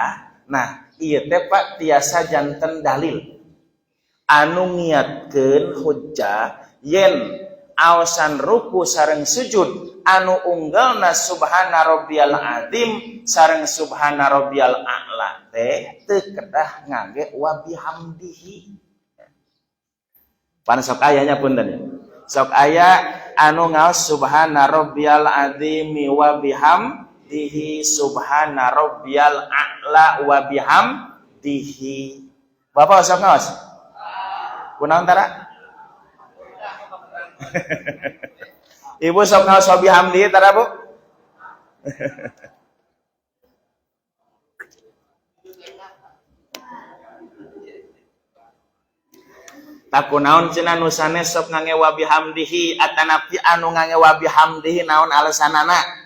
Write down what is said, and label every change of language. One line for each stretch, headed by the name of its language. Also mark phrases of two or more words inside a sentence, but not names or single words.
Sundanese: Nah ieu teh Pak tiasa janten dalil anu ngiatkeun hujjah yen aosan ruku sareng sujud anu unggalna
Arabic: سبحان ربي العظيم
Sundanese: sareng
Arabic: سبحان ربي الأعلى
Sundanese: teh teu kedah ngage
Arabic: وبحمده.
Sundanese: Pan sok ayanya punten. Sok aya anu ngaos
Arabic: سبحان ربي العظيم وبحمده سبحان ربي الأعلى وبحمده.
Sundanese: Bapak sok ngaos? Kunaon tara? Ibu sok ngaos
Arabic: وبحمده
Sundanese: tara, Bu? Takunaon cenah nu sanes sok ngangewa bihamdihi atanapi anu ngangewa bihamdihi naon alasanana.